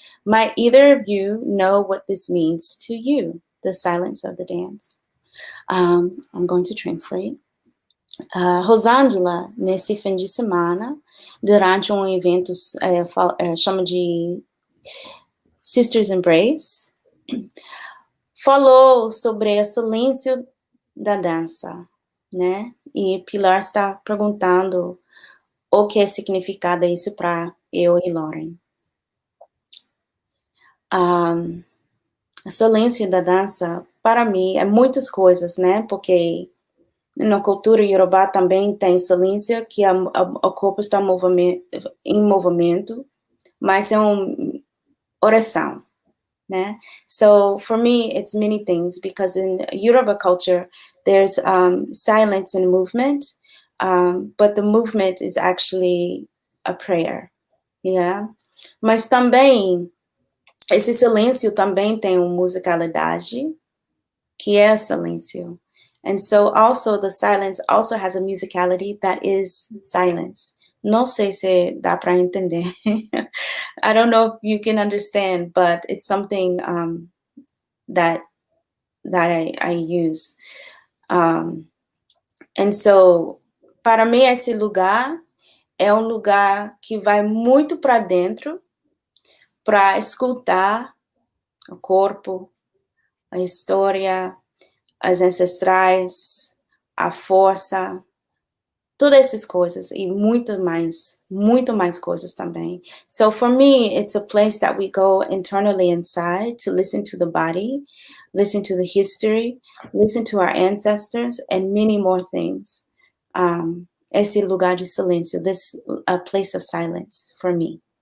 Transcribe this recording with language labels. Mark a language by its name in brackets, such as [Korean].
[English] Might either of you know what this means to you, the silence of the dance? I'm going to translate. [Portuguese] Rosangela, nesse fim de semana, durante evento chama de Sisters Embrace, falou sobre o silêncio da dança, né? E Pilar está perguntando o que é significado isso para eu e Lorin. O silêncio da dança, para mim, é muitas coisas, né? Porque na cultura iorubá também tem silêncio, que o corpo está em movimento, mas é uma oração, né? [English] So for me, it's many things, because in Yoruba culture, there's silence and movement, but the movement is actually a prayer, yeah? [Portuguese] Mas também, esse silêncio também tem uma musicalidade, que é silêncio. [English] And so also the silence also has a musicality that is silence. [Portuguese] Não sei se dá para entender. [English] I don't know if you can understand, but it's something that I use. [Portuguese] And so, para mim, esse lugar é um lugar que vai muito para dentro, para escutar o corpo, a história, as ancestrais, a força, todas essas coisas e muito mais muito mais coisas também. [English] So for me, it's a place that we go internally inside to listen to the body, listen to the history, listen to our ancestors, and many more things. [Portuguese] Esse lugar de silêncio, [English] this a place of silence for me.